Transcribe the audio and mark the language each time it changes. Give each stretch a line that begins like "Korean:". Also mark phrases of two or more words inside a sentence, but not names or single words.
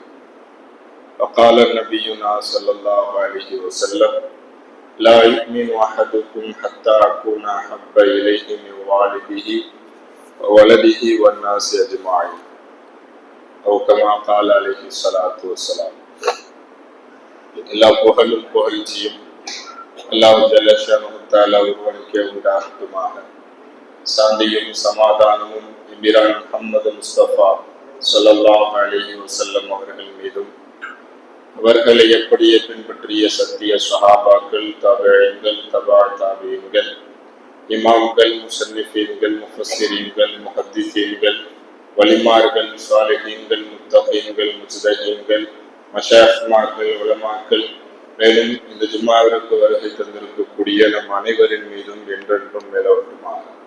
Arabic: وقال نبينا صلى الله عليه وسلم لا يؤمن أحدكم حتى أكون أحب إليه من والده وولده والناس أجمعين أو كما قال عليه الصلاة والسلام.
Tamil: எல்லா புகழும் புகழ்ச்சியும்
Arabic: الله جل شأنه تعالى
Tamil: ஒருவனுக்கே உண்டாகட்டுமாக. சாந்தியும் சமாதானமும் இபிரான் முஹம்மது முஸ்தபா
Arabic: صلى الله عليه وسلم
Tamil: அவர்கள் மீதும், அவர்களை எப்படியே பின்பற்றிய சத்திய ஸஹாபாக்கள், தாபிஈன்கள், தபா தாபிஈன்கள், இமாம்கள், முஸன்னிஃபீன்கள், முஃபஸ்ஸிரீன்கள், முஹத்திஸீன்கள், வலிமார்கள், சாலிஹீன்கள், முத்தகீன்கள், முஜ்தஹீன்கள், மஷாயிக்மார்கள், உலமாக்கள், மேலும் இந்த ஜும்மாவிற்கு வருகை தந்திருக்கக்கூடிய நம் அனைவரின் மீதும் என்றென்றும் நிலவட்டுமாக.